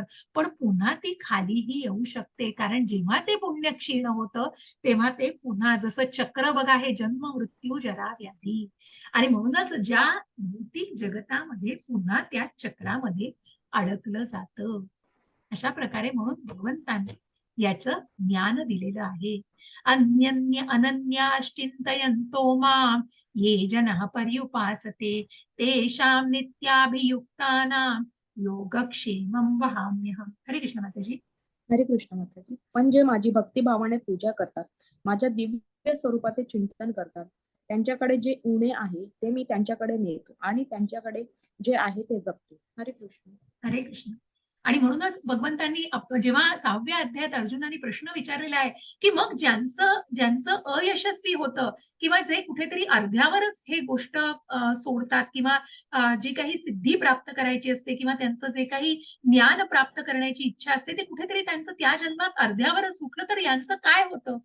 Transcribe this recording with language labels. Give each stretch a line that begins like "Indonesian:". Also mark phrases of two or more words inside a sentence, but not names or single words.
Marathi: पण पुन्हा ती खालीही येऊ शकते. कारण जेव्हा ते पुण्य क्षीण होतं, तेव्हा ते पुन्हा जसं चक्र बघा हे जन्म, मृत्यू, जरा, व्याधी आणि म्हणूनच ज्या भौतिक जगतामध्ये पुन्हा त्या चक्रामध्ये अडकलं जातं. अशा प्रकारे म्हणून भगवंतांनी याचं ज्ञान दिलेलं आहे.
Sanskrit: अन्यन्य अनन्याश्चिंतयन्तो माम ये जनः पर्युपासते तेषां नित्याभियुक्तानां योगक्षेमं वहाम्यहम्.
Marathi: हरे कृष्ण माताजी. हरे कृष्ण माताजी. पण जे माझी भक्तिभावाने पूजा करतात, माझ्या दिव्य स्वरूपाचे चिंतन करतात, त्यांच्याकडे जे उणे आहे ते मी त्यांच्याकडे नेतो आणि त्यांच्याकडे जे आहे ते जपतो. हरे कृष्ण. हरे कृष्ण. आणि म्हणूनच भगवंतांनी जेव्हा 6व्या अध्यायात अर्जुनाने प्रश्न विचारलेला आहे, की मग ज्यांचं ज्यांचं अयशस्वी होतं किंवा जे कुठेतरी अर्ध्यावरच हे गोष्ट सोडतात किंवा जी काही सिद्धी प्राप्त करायची असते किंवा त्यांचं जे काही ज्ञान प्राप्त करण्याची इच्छा असते, ते कुठेतरी त्यांचं त्या जन्मात अर्ध्यावरच सुटलं, तर यांचं काय होतं?